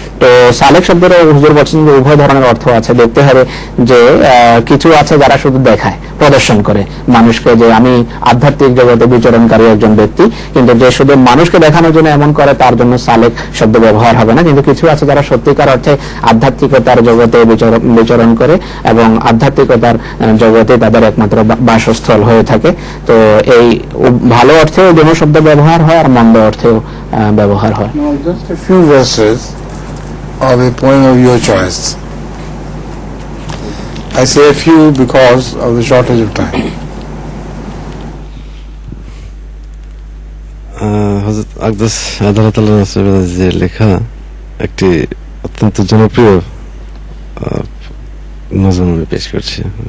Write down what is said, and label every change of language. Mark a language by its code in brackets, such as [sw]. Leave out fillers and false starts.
[bn] তো সালেক শব্দের হুজুর বলছেন যে উভয় ধরনের অর্থ আছে। দেখতে হবে যে কিছু আছে যারা শুধু দেখায়, প্রদর্শন করে মানুষকে যে আমি আধ্যাত্মিক জগতে বিচরণকারী একজন ব্যক্তি, কিন্তু যে শুধু মানুষকে দেখানোর জন্য এমন করে তার জন্য সালেক শব্দ ব্যবহার হবে না। কিন্তু কিছু আছে যারা সত্যিকার অর্থে আধ্যাত্মিকতার জগতে বিচরণ করে এবং আধ্যাত্মিকতার জগতে তাদের একমাত্র বাসস্থল হয়ে থাকে। তো এই ভালো অর্থেও যেন শব্দ ব্যবহার হয় আর মন্দ অর্থেও ব্যবহার হয়। [en] Just a few verses of a poem of your choice. I say a few because of the shortage of time. [bn] হযরত আকদাস আদালতুল্লাহ যে লেখা একটি অত্যন্ত জনপ্রিয় নজম আমি পেশ করছি।